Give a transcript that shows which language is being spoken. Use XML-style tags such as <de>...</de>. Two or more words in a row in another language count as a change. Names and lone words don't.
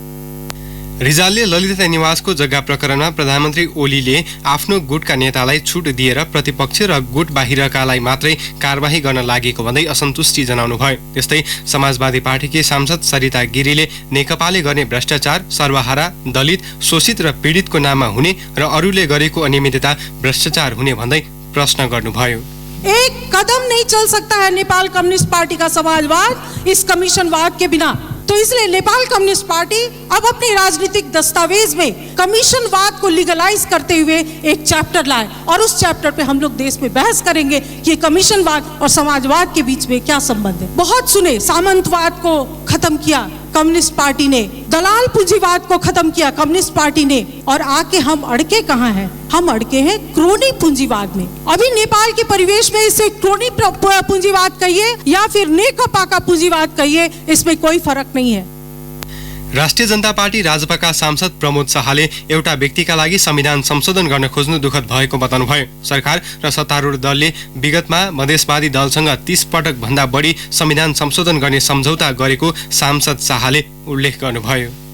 <ne>रिजालले ललिता निवासको जग्गा प्रकरणमा प्रधानमन्त्री ओलीले आफ्नो गुटका नेतालाई छुट दिएर प्रतिपक्ष र गुट बाहिरकालाई मात्रै कारबाही गर्न लागेको भन्दै असन्तुष्टि जनाउनु भयो। त्यस्तै समाजवादी पार्टीकी सांसद सरिता गिरीले नेकपाले गर्ने भ्रष्टाचार सर्वहारा, दलित, शोषित र पीडितको नाममा हुने र अरूले गरेको अनियमितता भ्रष्टाचार हुने भन्दै प्रश्न गर्नुभयो।</ne> <hi>एक कदम नहीं चल सकता है नेपाल कम्युनिस्ट पार्टी का समाजवाद इस कमीशनवाद के बिना। तो इसलिए नेपाल कम्युनिस्ट पार्टी अब अपने राजनीतिक दस्तावेज में कमीशनवाद को लीगलाइज करते हुए एक चैप्टर लाए और उस चैप्टर पे हम लोग देश में बहस करेंगे कि कमीशनवाद और समाजवाद के बीच में क्या संबंध है। बहुत सुने, सामंतवाद को खत्म किया कम्युनिस्ट पार्टी ने, दलाल पूंजीवाद को खत्म किया कम्युनिस्ट पार्टी ने, और आके हम अड़के कहाँ हैं? हम अड़के हैं क्रोनी पूंजीवाद में। अभी नेपाल के परिवेश में इसे क्रोनी पूंजीवाद कहिए या फिर नेकपा का पूंजीवाद कहिए, इसमें कोई फर्क नहीं है।</hi> <ne>राष्ट्रिय जनता पार्टी राजपाका सांसद प्रमोद शाहले एउटा व्यक्तिका लागि संविधान संशोधन गर्न खोज्नु दुःखद भएको बताउनुभयो। सरकार र सत्तारूढ दलले विगतमा मधेसवादी दलसँग 30 पटक भन्दा बढी संविधान संशोधन गर्ने सम्झौता गरेको सांसद शाहले उल्लेख गर्नुभयो।</ne>